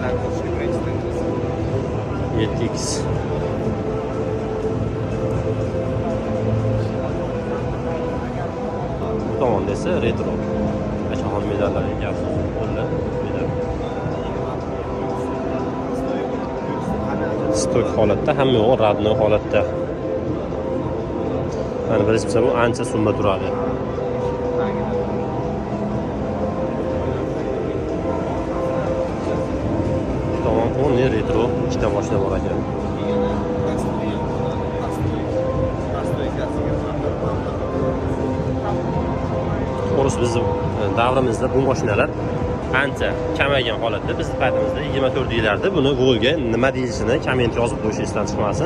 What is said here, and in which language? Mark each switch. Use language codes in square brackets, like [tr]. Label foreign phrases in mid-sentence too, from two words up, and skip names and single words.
[uz] 7X. Bu tomonda esa retro. Achaxon medallar egasi qo'llar medal. Stok holatda, hamma yo'q radnoy holatda. Mana birisi bu ancha summa turadi. Tamam, bu ne retro ikkita mashina bor ekan. To'g'risi bizning davrimizda bu mashinalar ancha kamaygan holatda. Biz paytimizda 24 yillarda buni Volga nima deyilishini komment yozib qo'yish esdan chiqmasin.